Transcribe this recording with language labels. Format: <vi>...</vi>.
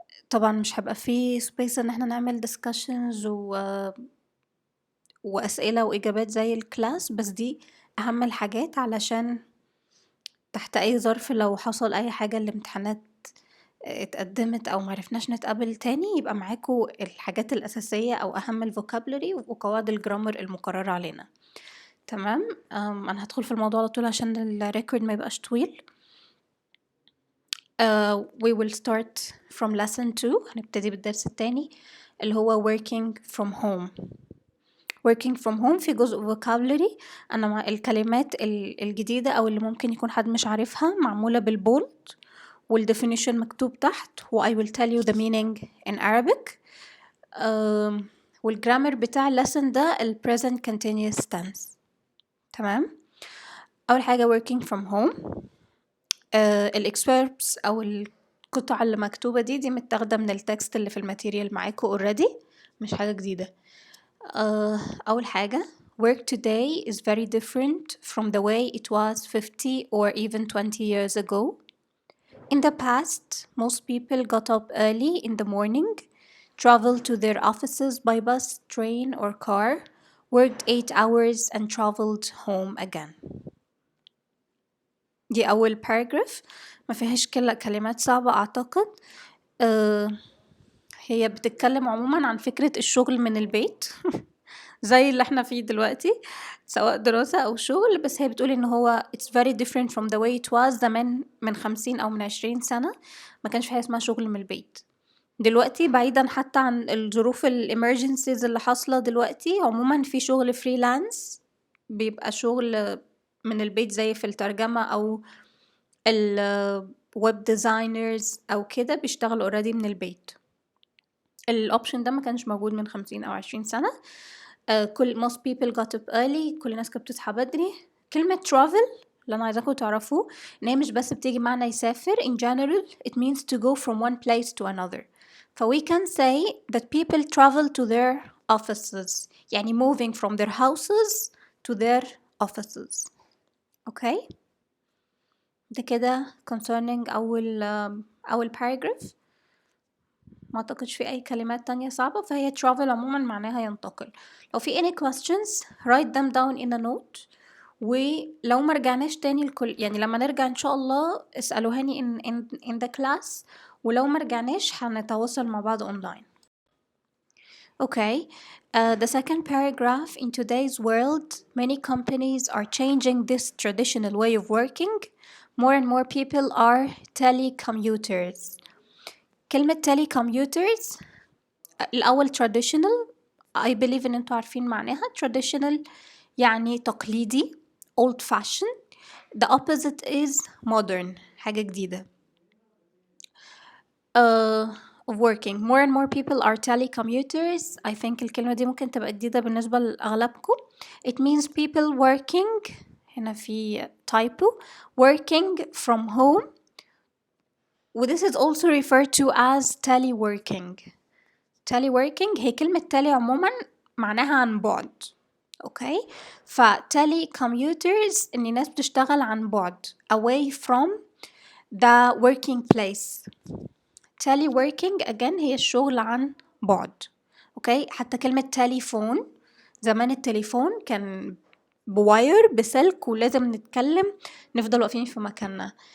<ar>طبعًا مش هيبقى في space إن إحنا نعمل discussions وأسئلة وإجابات زي الclass، بس دي أهم الحاجات علشان تحت أي ظرف لو حصل أي حاجة الامتحانات اتقدمت أو معرفناش نتقابل تاني، يبقى معاكم الحاجات الأساسية أو أهم الvocabulary وقواعد الجرامر المقررة علينا. تمام. أنا هادخل في الموضوع على طول عشان الrecord ما يبقاش طويل.</ar> <en>We will start from lesson 2.</en> <ar>هنبتدي بالدرس التاني اللي هو working from home.</ar> <en>working from home في جزء vocabulary.</en> <ar>أنا مع الكلمات الجديدة أو اللي ممكن يكون حد مش عارفها معمولة بالbold والdefinition مكتوب تحت I will tell you the meaning in Arabic. والجرامر بتاع lesson ده present continuous tense. تمام.</ar> <en>أول حاجة working from home.</en> <ar>الexverbs أو القطع اللي مكتوبة دي متاخدة من التكست اللي في الماتيريال معاكم already، مش حاجة جديدة.</ar> <en>أول حاجة work today is very different from the way it was 50 or even 20 years ago. In the past, most people got up early in the morning, traveled to their offices by bus, train, or car, worked 8 hours, and traveled home again.</en> <ar>دي أول paragraph، ما فيهاش كلمات صعبة أعتقد. هي بتتكلم عموما عن فكرة الشغل من البيت زي اللي احنا فيه دلوقتي سواء دراسة أو شغل، بس هي بتقول إن هو it's very different from the way it was زمان من 50 أو من 20 سنة ما كانش في حاجة اسمها شغل من البيت. دلوقتي بعيدا حتى عن الظروف الامرجنسيز اللي حاصلة دلوقتي، عموما في شغل فريلانس بيبقى شغل من البيت زي في الترجمة أو الويب ديزاينرز أو كده بيشتغلوا already من البيت. الأوبشن ده ما كانش موجود من 50 أو 20 سنة.</ar> <en>most people got up early.</en> <ar>كل الناس كانت بتصحى بدري. كلمة travel اللي أنا عايزاكم تعرفوه إن هي مش بس بتيجي معنى يسافر.</ar> <en>In general it means to go from one place to another. we can say that people travel to their offices، يعني moving from their houses to their offices. okay.</en> <ar>ده كده concerning أول paragraph. ما أعتقدش في أي كلمات تانية صعبة، فهي travel عموما معناها ينتقل.</ar> <en>لو في any questions write them down in a note.</en> <ar>ولو ما رجعناش تاني الكل يعني لما نرجع إن شاء الله اسألوهاني in the class، ولو ما رجعناش هنتواصل مع بعض online.</ar> <en>Okay. The second paragraph. In today's world, many companies are changing this traditional way of working. More and more people are telecommuters.</en> <ar>كلمة telecommuters الأول traditional. I believe إن انتوا عارفين معناها.</ar> <en>traditional يعني تقليدي old fashioned. The opposite is modern، حاجة جديدة. of working. More and more people are telecommuters.</en> <ar>I think الكلمة دي ممكن تبقى جديدة بالنسبة لأغلبكم.</ar> <en>It means people working، هنا في typo، working from home. This is also referred to as teleworking.</en> <ar>teleworking هي كلمة tele عموما معناها عن بعد. اوكي.</ar> <en>telecommuters ان ناس بتشتغل عن بعد away from the working place.</en> <ar>teleworking again هي الشغل عن بعد. اوكي. حتى كلمة تليفون، زمان التليفون كان بواير بسلك ولازم نتكلم نفضل واقفين في مكاننا.</ar>